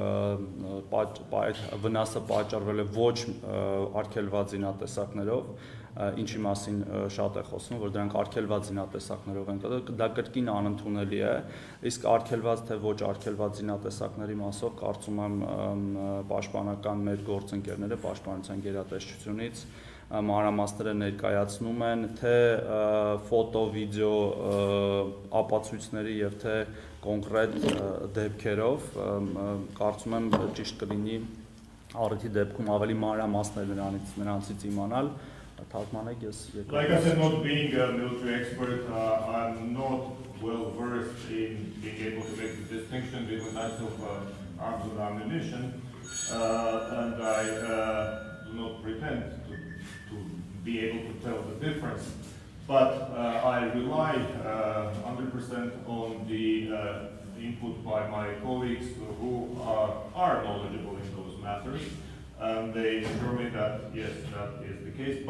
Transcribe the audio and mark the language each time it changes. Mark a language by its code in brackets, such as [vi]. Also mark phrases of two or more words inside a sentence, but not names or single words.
[hy] վնասը պատճառվել է ոչ արգելված զինատեսակներով, ինչի մասին շատ է խոսվում, որ դրանք արգելված զինատեսակներով են, դա կրկին անընդունելի է, իսկ արգելված թե ոչ արգելված զինատեսակների մասով կարծում եմ պաշտպանական մեր գործընկերները պաշտպանության գերատեսչությունից մանրամասները ներկայացնում են թե ֆոտո, վիդեո ապացույցների եւ թե կոնկրետ դեպքերով, կարծում եմ ճիշտ կլինի առիթի դեպքում ավելի մանրամասներ նրանցից իմանալ, թարգմանեք ես [en] Like I said, not being a military expert, I'm not well versed in being able to make the distinction between types of arms and ammunition, and I do not pretend to be able to tell the difference, but I rely 100% on the input by my colleagues who are knowledgeable in those matters, and they assure me that yes, that is the case.